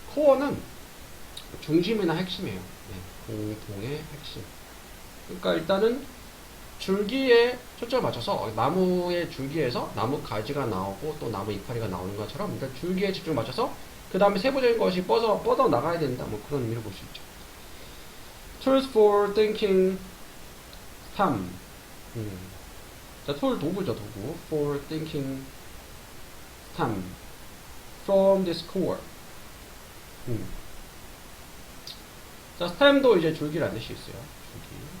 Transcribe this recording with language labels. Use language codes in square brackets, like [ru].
[ko] core는 중심이나 핵심이에요. 네, 공통의 핵심. 그러니까 일단은 줄기에 초점을 맞춰서 나무의 줄기에서 나무 가지가 나오고 또 나무 이파리가 나오는 것처럼 일단 줄기에 집중을 맞춰서 그 다음에 세부적인 것이 뻗어 나가야 된다. 뭐 그런 의미로 볼 수 있죠. [en] Tools for thinking time. [ko] 자, tool 도구죠, 도구. [en] For thinking time. From this core. [ko] 자, stem도 이제 줄기라는 뜻이 있어요. 줄기.